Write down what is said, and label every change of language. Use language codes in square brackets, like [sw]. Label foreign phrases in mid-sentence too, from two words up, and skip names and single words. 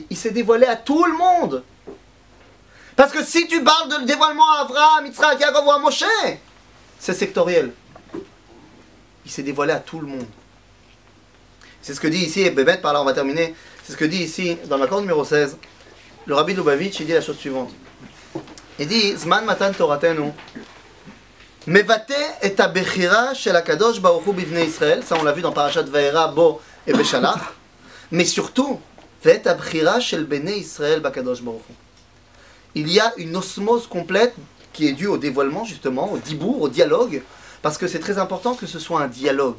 [fr] Il s'est dévoilé à tout le monde. Parce que si tu parles de dévoilement à Avraham, Yitzhak, Yaakov ou à Moshe, c'est sectoriel. Il s'est dévoilé à tout le monde. C'est ce que dit ici, et Bébet, par là on va terminer, c'est ce que dit ici, dans l'accord numéro 16, le Rabbi Lubavitch, il dit la chose suivante. Il dit, [he] זמן מתן תורתנו, מבטא את הבחירה של הקדוש ברוך הוא בבני ישראל, [fr] ça on l'a vu dans Parashat Vayera, Bo et Beshalach, mais surtout, [he] ואת הבחירה של בני ישראל בקדוש ברוך הוא. [fr] Il y a une osmose complète qui est due au dévoilement, justement, au dibour, au dialogue, parce que c'est très important que ce soit un dialogue.